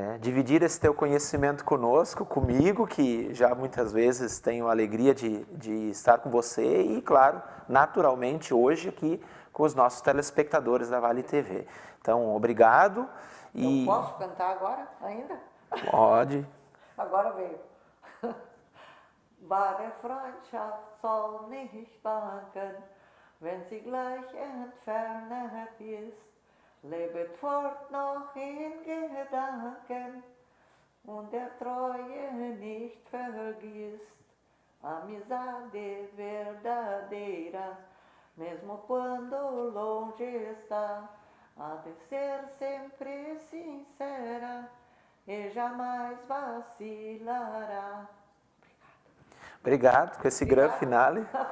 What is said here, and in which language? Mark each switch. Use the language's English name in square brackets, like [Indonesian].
[Portuguese] Dividir esse teu conhecimento conosco, comigo, que já muitas vezes tenho a alegria de estar com você e, claro, naturalmente, hoje aqui com os nossos telespectadores da Vale TV. Então, obrigado. Eu posso cantar agora ainda? Pode. Agora veio. [German] Wahre Freundschaft soll nicht wanken, wenn sie gleich entfernt ist. Lebet fort noch in Gedanken und der Treue nicht vergisst. [Portuguese] Amizade verdadeira, mesmo quando longe está, há de ser sempre sincera e jamais vacilará. Obrigado com esse grande finale.